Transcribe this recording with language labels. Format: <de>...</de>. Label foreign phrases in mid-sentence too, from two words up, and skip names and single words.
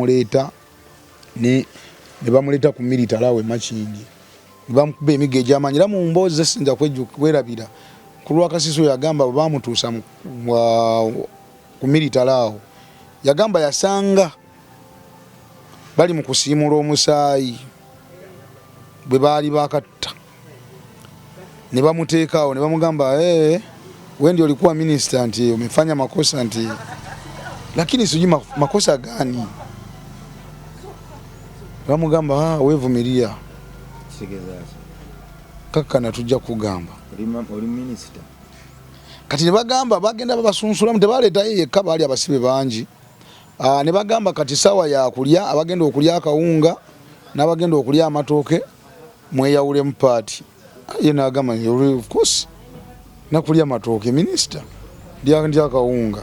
<lg>bamuleeta ku military awe Makindye ne bamukuba emiggo egy'amaanyi era mu mboozi zesinza kwerabira ku Lwakasiisi oyo yagamba bwe bamutuusa ku military awo yagamba yasanga bali mu kusiimula omusaayi bwe baali bakatta ne bamuteekaawo ne bamugamba</lg> <sw>wewe ndio ulikuwa minister</sw> <lg>nti</lg> <sw>umefanya makosa</sw> <lg>nti,</lg> <sw>lakini sijui makosa gani.</sw> <lg>Bamugamba</lg> <sw>wewe vumilia kaka</sw> <lg>natujja kugamba oli minister kati ne bagamba bagenda babasunsula mutebaleeta yekka baali abasibe bangi. Ne bagamba kati sawa ya kulya abagenda okulya akawunga n'abagenda okulya amatooke mweyawule mu party. Ye n'agamba</lg> <en>of course</en> <lg>nakulya amatooke minister ndya akawunga.</lg>